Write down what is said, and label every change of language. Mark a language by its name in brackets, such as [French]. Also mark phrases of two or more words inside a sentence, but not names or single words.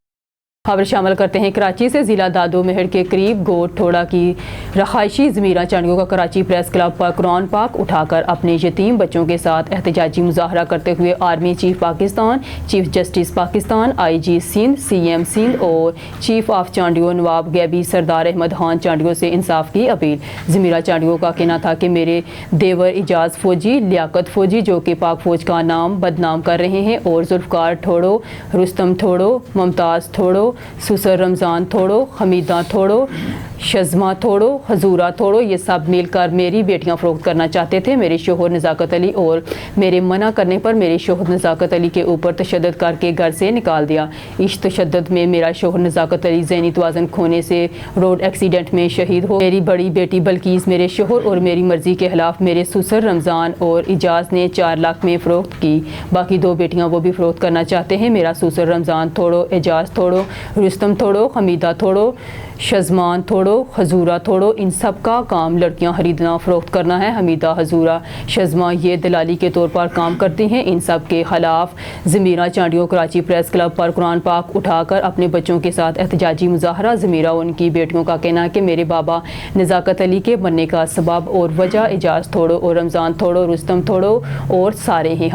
[Urdu] خبر شامل کرتے ہیں کراچی سے۔ ضلع دادو میہڑ کے قریب گوٹھ ٹھوڑا کی رہائشی ضمیرہ چانڈیو کا کراچی پریس کلب پر قرآن پاک اٹھا کر اپنے یتیم بچوں کے ساتھ احتجاجی مظاہرہ کرتے ہوئے [English] army chief [Urdu] पाकिस्तान, [English] chief justice [Urdu] पाकिस्तान, IG सिंध, CM सिंध और [English] chief of [Urdu] چانڈیو نواب غیبی سردار احمد خان چانڈیو سے انصاف کی اپیل. ضمیرہ چانڈیو کا کہنا تھا کہ میرے دیور اعجاز فوجی، لیاقت فوجی جو کہ پاک فوج کا نام بدنام کر رہے ہیں اور ذوالفقار ٹھوڑو، رستم ٹھوڑو، ممتاز ٹھوڑو، سسر رمضان ٹھوڑو، حمیدہ ٹھوڑو، شزما ٹھوڑو، حضورہ ٹھوڑو, یہ سب مل کر میری بیٹیاں فروخت کرنا چاہتے تھے. میرے شوہر نزاکت علی اور میرے منع کرنے پر میرے شوہر نزاکت علی کے اوپر تشدد کر کے گھر سے نکال دیا. اس تشدد میں میرا شوہر نزاکت علی ذہنی توازن کھونے سے [English] road accident [Urdu] میں شہید ہو. میری بڑی بیٹی بلقیس میرے شوہر اور میری مرضی کے خلاف میرے سسر رمضان اور اعجاز نے 4 لاکھ میں فروخت کی. باقی 2 بیٹیاں وہ بھی فروخت کرنا چاہتے ہیں. میرا سسر رمضان ٹھوڑو، اعجاز ٹھوڑو، رستم ٹھوڑو، حمیدہ ٹھوڑو، شزمان ٹھوڑو توڑو, حضورہ توڑو, ان سب کا کام لڑکیاں خریدنا فروخت کرنا ہے. حمیدہ حضورہ شزما یہ دلالی کے طور پر کام کرتی ہیں. ان سب کے خلاف ضمیرہ چانڈیوں کراچی پریس کلب پر قرآن پاک اٹھا کر اپنے بچوں کے ساتھ احتجاجی مظاہرہ. ضمیرہ ان کی بیٹیوں کا کہنا ہے کہ میرے بابا نزاکت علی کے بننے کا سبب اور وجہ اعجاز توڑو اور رمضان توڑو, رستم توڑو اور سارے ہیں.